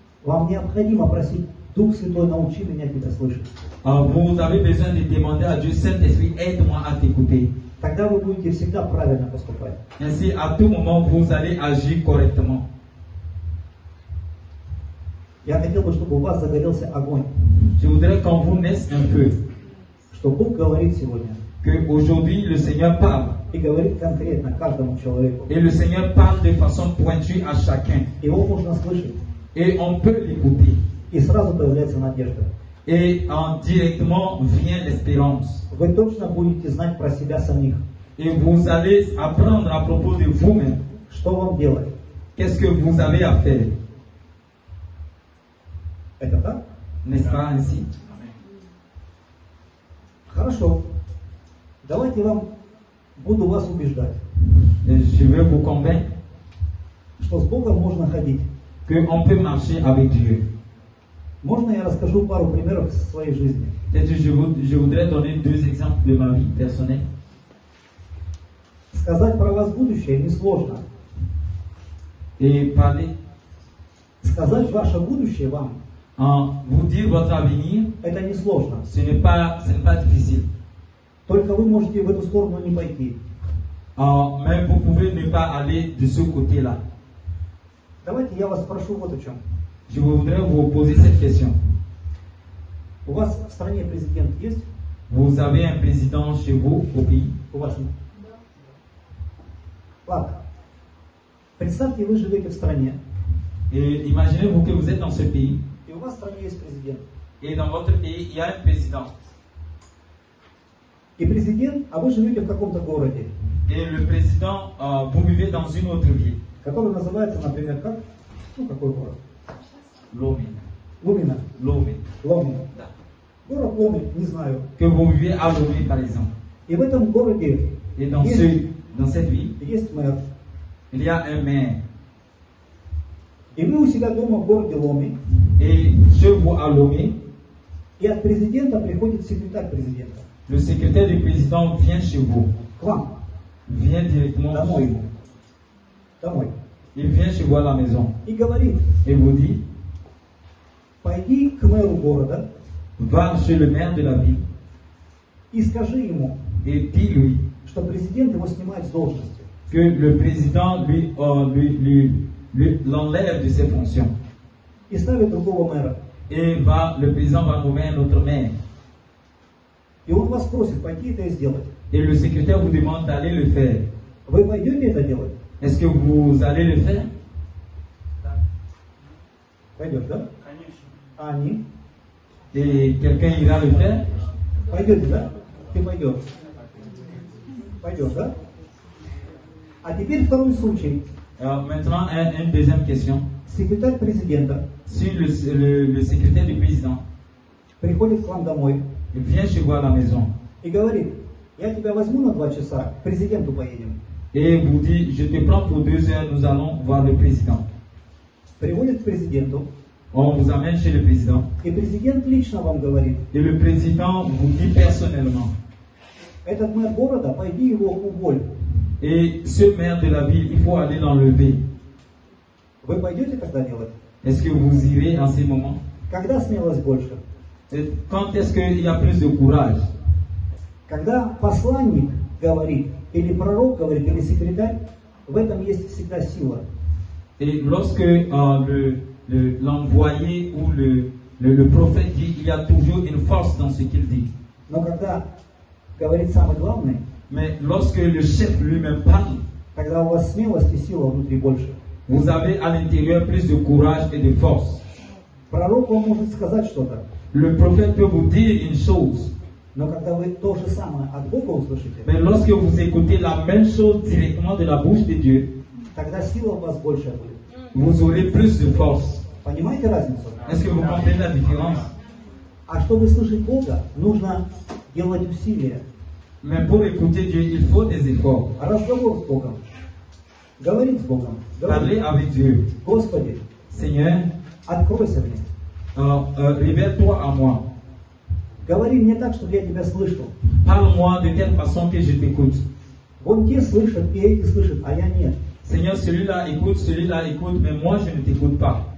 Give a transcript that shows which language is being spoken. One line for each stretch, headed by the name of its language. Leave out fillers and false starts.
Russian: вам необходимо просить Дух Святой, научи меня тебя слышать.
French: vous avez besoin de demander à Dieu, Saint-Esprit, aide-moi à t'écouter.
Russian: Тогда вы будете всегда правильно поступать.
French: Ainsi, à tout moment, vous allez agir correctement.
Russian: Я хотел бы, чтобы у вас загорелся огонь,
French: Je voudrais qu'en vous naisse un feu,
Russian: что Бог говорит сегодня.
French: que aujourd'hui le Seigneur parle.
Russian: И говорит конкретно каждому человеку.
French: Et le Seigneur parle de façon pointue à chacun.
Russian: Его можно слышать.
French: Et on peut l'écouter.
Russian: И сразу появляется надежда.
French: Et directement vient l'espérance.
Russian: Вы точно будете знать про себя самих.
French: Et vous allez apprendre à propos de vous-même.
Russian: Что вам делать?
French: Qu'est-ce que vous avez à faire?
Russian: Это так?
French: N'est-ce pas ainsi?
Russian: Хорошо. Давайте буду вас убеждать,
French: Je veux vous convaincre
Russian: что с Богом можно ходить.
French: qu'on peut marcher avec Dieu.
Russian: Можно я расскажу пару примеров из своей жизни?
French: Peut-être je voudrais donner 2 exemples de ma vie personnelle.
Russian: Сказать про вас будущее несложно.
French: Et parler,
Russian: Сказать ваше будущее вам,
French: vous dire votre avenir,
Russian: это несложно.
French: ce n'est pas difficile.
Russian: Только вы можете в эту сторону не пойти.
French: Mais vous pouvez ne pas aller de ce côté-là.
Russian: Давайте я вас спрошу вот о чем.
French: Je voudrais vous poser cette question.
Russian: У вас в стране президент есть?
French: Vous avez un président chez vous au pays?
Russian: У вас нет? Ладно. Представьте, вы живете в стране,
French: Et imaginez-vous que vous êtes dans ce pays,
Russian: и у вас в стране есть президент.
French: et dans votre pays, il y a un président.
Russian: И президент, а вы живете в каком-то городе, Et le président, vous vivez dans une autre ville. который называется, например, как? Ну, какой город?
French: Lomé.
Russian: Лумина.
French: Lomé.
Russian: Ломин. Да. Город Ломин, не знаю.
French: Que vous vivez à Lomé, par exemple.
Russian: И в этом городе
French: Et dans cette ville,
Russian: есть мэр.
French: il y a un maire.
Russian: И вы у себя дома в городе Ломи,
French: Et chez vous à Lomé,
Russian: и от президента приходит секретарь президента.
French: le secrétaire du président vient chez vous.
Russian: К вам.
French: Vient directement chez
Russian: Домой.
French: vous.
Russian: Домой.
French: Il vient chez vous à la maison.
Russian: И говорит,
French: Et vous dit,
Russian: пойди к мэру города
French: va chez le maire de la ville
Russian: и скажи ему,
French: et dis-lui
Russian: что президент его снимает с должности.
French: que le président l'enlève de ses fonctions.
Russian: И ставит другого мэра.
French: Et le président va nommer un autre maire.
Russian: И он вас просит пойти это сделать.
French: Et le secrétaire vous demande d'aller le faire.
Russian: Вы пойдете это делать?
French: Est-ce que vous allez le faire?
Russian: Пойдешь, да? А они?
French: Et quelqu'un ira le faire?
Russian: Пойдете, да? Ты пойдешь. Пойдешь, да? А теперь второй случай.
French: Maintenant, une deuxième question.
Russian: Секретарь президента
French: Si le secrétaire du président
Russian: приходит к вам домой
French: vient chez vous à la maison
Russian: и говорит, я тебя возьму на 2 часа, к президенту поедем.
French: et vous dit, je te prends pour 2 heures, nous allons voir le président.
Russian: Приводит к президенту,
French: On vous amène chez le président
Russian: и президент лично вам говорит,
French: et le président vous dit personnellement,
Russian: этот мэр города, пойди его уволь.
French: et ce maire de la ville, il faut aller l'enlever.
Russian: Вы пойдете тогда делать?
French: Est-ce que vous irez en ces moments?
Russian: Когда смелость больше?
French: Et quand est-ce qu'il y a plus de courage?
Russian: Когда посланник говорит, или пророк говорит, или секретарь, в этом есть всегда сила.
French: Et lorsque l'envoyé ou le prophète dit, il y a toujours une force dans ce qu'il dit.
Russian: Но когда говорит самый главный,
French: Mais lorsque le chef lui-même parle,
Russian: тогда у вас смелость и сила внутри больше.
French: vous avez à l'intérieur plus de courage et de force.
Russian: Пророк вам может сказать что-то,
French: Le prophète peut vous dire une chose,
Russian: но когда вы то же самое от Бога услышите,
French: mais lorsque vous écoutez la même chose directement de la bouche de Dieu,
Russian: тогда сила у вас больше будет.
French: vous aurez plus de force.
Russian: Понимаете разницу?
French: Est-ce que vous comprenez la différence?
Russian: А чтобы слышать Бога, нужно делать усилия.
French: Mais pour écouter Dieu, il faut des efforts.
Russian: Разговор с Богом. Говорить с Богом.
French: Parler
Russian: Говорить.
French: avec Dieu.
Russian: Господи,
French: Seigneur,
Russian: откройся мне.
French: révèle-toi à moi.
Russian: Говори мне так, чтобы я тебя слышал.
French: Parle-moi de telle façon que je t'écoute.
Russian: Вон те слышат, и эти слышат, а я нет.
French: Seigneur, celui-là écoute, mais moi je ne t'écoute pas.